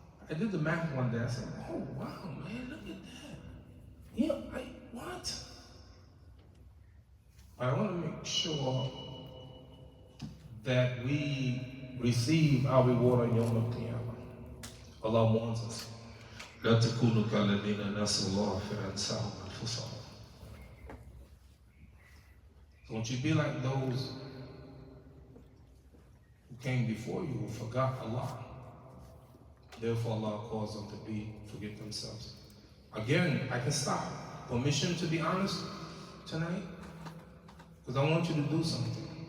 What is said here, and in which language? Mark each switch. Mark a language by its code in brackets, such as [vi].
[en] I did the math one day. I said, oh, wow, man, look at that. Yeah, what? I want to make sure that we receive our reward on Yom Al-Qiyamah. Allah warns us. [ar] لا تكونوا كالذين نسوا الله فأنساهم أنفسهم. [en] Don't you be like those who came before you who forgot Allah. Therefore Allah caused them to forget themselves. Again, I can stop. Permission to be honest tonight? Because I want you to do something.